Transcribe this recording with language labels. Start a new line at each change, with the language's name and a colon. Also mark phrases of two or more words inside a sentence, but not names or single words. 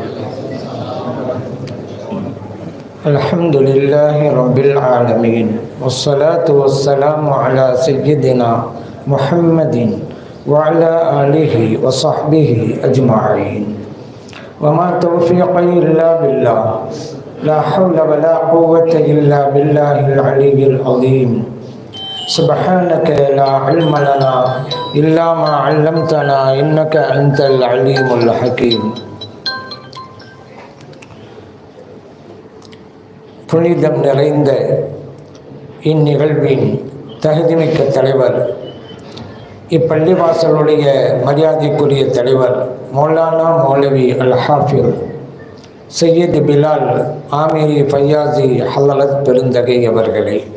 Arabic: الحمد لله رب العالمين والصلاة والسلام على سيدنا محمد وعلى آله وصحبه أجمعين وما توفيقي إلا بالله لا حول ولا قوة إلا بالله العلي العظيم سبحانك لا علم لنا إلا ما علمتنا إنك أنت العليم الحكيم.
Tamil: புனிதம் நிறைந்த இந்நிகழ்வின் தகுதிமிக்க தலைவர், இப்பள்ளிவாசலுடைய மரியாதைக்குரிய தலைவர் மௌலானா மௌலவி அல் ஹாஃபில் சையத் பிலால் ஆமீரி ஃபையாசி ஹலரத் பெருந்தகை அவர்களே,